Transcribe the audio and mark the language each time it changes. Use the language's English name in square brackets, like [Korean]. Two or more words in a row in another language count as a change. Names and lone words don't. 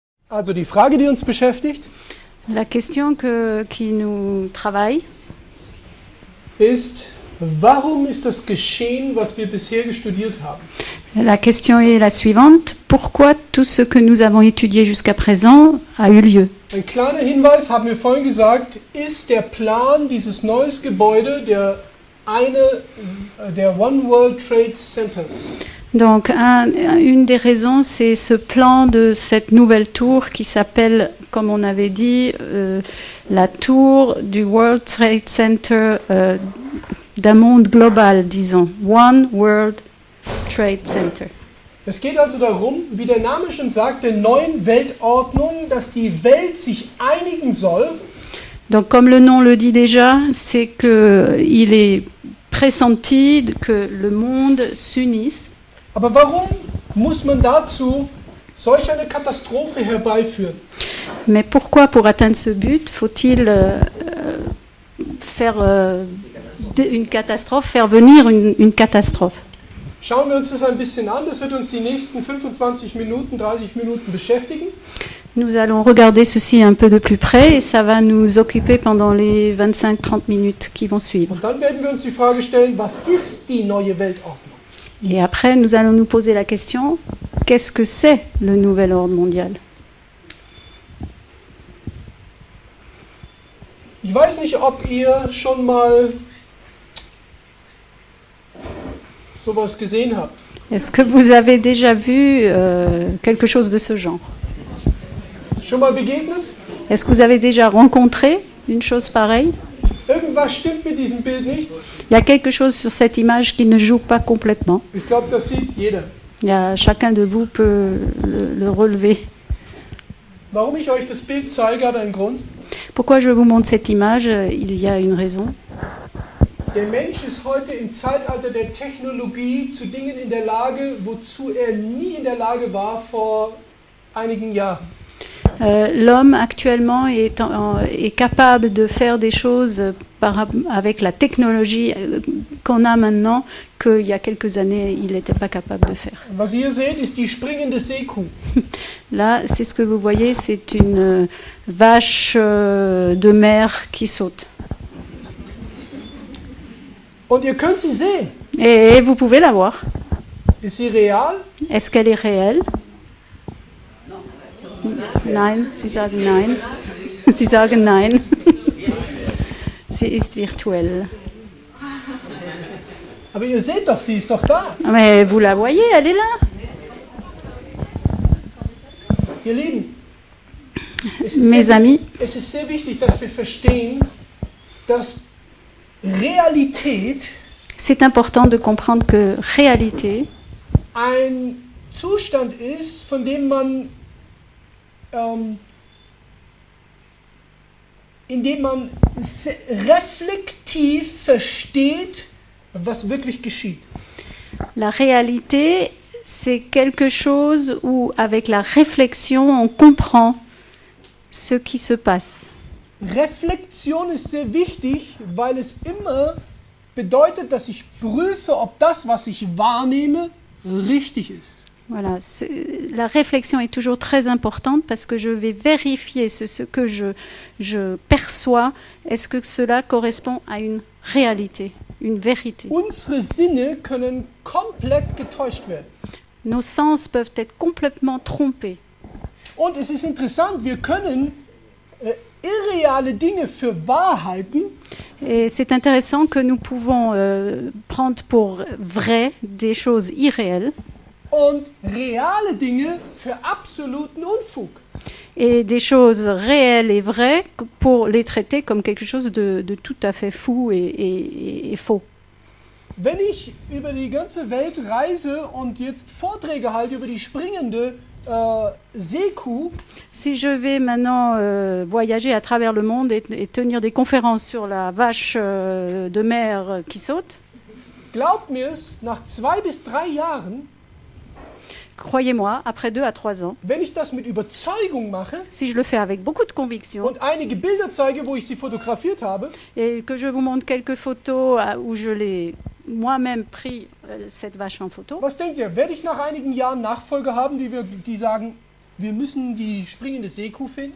[German] Also die Frage, die uns beschäftigt, [French] La question qui nous travaille, [German] ist, warum ist das geschehen, was wir bisher studiert haben? [French] la question est la suivante. Pourquoi tout ce que nous avons étudié jusqu'à présent a eu lieu? [German] Ein kleiner Hinweis, haben wir vorhin gesagt, ist der Plan dieses neues Gebäude der One World Trade Centers. [French] Donc, une des raisons, c'est ce plan de cette nouvelle tour qui s'appelle, comme on avait dit, la tour du World Trade Center d'un monde global, disons. One World Trade Center. [German] Es geht also darum, wie der Name schon sagt, der neuen Weltordnung, dass die Welt sich einigen soll. [French] Donc, comme le nom le dit déjà, c'est qu'il est pressenti que le monde s'unisse. [German] Aber warum muss man dazu solch eine Katastrophe herbeiführen? [French] Mais pourquoi, pour atteindre ce but, faut-il faire une catastrophe, faire venir une catastrophe? [German] Schauen wir uns das ein bisschen an, das wird uns die nächsten 25 Minuten, 30 Minuten beschäftigen. [French] Nous allons regarder ceci un peu de plus près et ça va nous occuper pendant les 25-30 minutes qui vont suivre. [German] Und dann werden wir uns die Frage stellen, was ist die neue Weltordnung? [French] Et après, nous allons nous poser la question, qu'est-ce que c'est le nouvel ordre mondial? [German] Ich weiß nicht, ob ihr schon mal sowas gesehen habt. [French] Est-ce que vous avez déjà vu quelque chose de ce genre? [German] Schon mal begegnet? [French] Est-ce que vous avez déjà rencontré une chose pareille? [German] Irgendwas stimmt mit diesem Bild nicht. [French] Il y a quelque chose sur cette image qui ne joue pas complètement. [German] Ich glaube, das sieht jeder. [French] Chacun de vous peut le relever. [German] Warum ich euch das Bild zeige, hat einen Grund. [French] Pourquoi je vous montre cette image? Il y a une raison. [German] Der Mensch ist heute im Zeitalter der Technologie zu Dingen in der Lage, wozu er nie in der Lage war vor einigen Jahren. [French] L'homme actuellement est capable de faire des choses avec la technologie qu'on a maintenant qu'il y a quelques années il n'était pas capable de faire. [German] Was ihr seht, ist die springende Seekuh. [French] Là, c'est ce que vous voyez, c'est une vache de mer qui saute. [German] Und ihr könnt sie sehen. [French] Et vous pouvez la voir. [German] Ist sie real? [French] Est-ce qu'elle est réelle? [German] Nein, Sie sagen nein. Sie sagen nein. Sie ist virtuell. Aber ihr seht doch, sie ist doch da. [French] Mais vous la voyez, elle est là. [German] Ihr Lieben, [French] Mes amis, [German] es ist sehr wichtig, dass wir verstehen, dass Realität [French] c'est important de comprendre que réalité, [German] ein Zustand ist, von dem man indem man reflektiv versteht, was wirklich geschieht. [French] la réalité, c'est quelque chose où, avec la réflexion, on comprend ce qui se passe. [German] Reflexion ist sehr wichtig, weil es immer bedeutet, dass ich prüfe, ob das, was ich wahrnehme, richtig ist. [French] Voilà, la réflexion est toujours très importante parce que je vais vérifier ce que je perçois. Est-ce que cela correspond à une réalité, une vérité? [German] Unsere Sinne können komplett getäuscht werden. [French] Nos sens peuvent être complètement trompés. [German] Und es ist interessant, wir können irreale Dinge für Wahrheiten. [French] Et c'est intéressant que nous pouvons prendre pour vrai des choses irréelles. [German] Und reale Dinge für absoluten Unfug. [French] Et des choses réelles et vraies pour les traiter comme quelque chose de tout à fait fou et faux. [German] Wenn ich über die ganze Welt reise und jetzt Vorträge halte über die springende Seekuh, [French] si je vais maintenant voyager à travers le monde et tenir des conférences sur la vache de mer qui saute, [German] glaubt mir es, nach 2 bis 3 Jahren, [French] croyez-moi, après 2 à 3 ans, [German] wenn ich das mit Überzeugung mache [French] si je le fais avec beaucoup de conviction [German] und einige Bilder zeige, wo ich sie fotografiert habe, [French] et que je vous montre quelques photos où je l'ai moi-même pris cette vache en photo, [German] was denkt ihr, werde ich nach einigen Jahren Nachfolger haben, die sagen, wir müssen die springende Seekuh finden?